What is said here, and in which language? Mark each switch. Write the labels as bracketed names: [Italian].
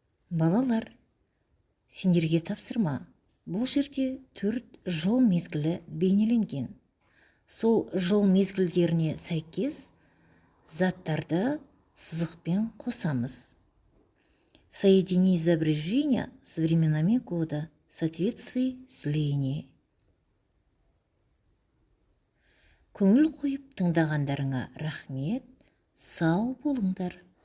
[Kazakh] Балалар, сендерге тапсырма. Бұл жерде 4 жыл мезгілі бейнеленген. сол жыл мезгілдеріне сәйкес заттарды сызықпен қосамыз. [Russian] Соедини изображения с временами года, соответствуй слении. [Kazakh] Көңіл қойып тыңдағандарыңа рахмет, сау болыңдар.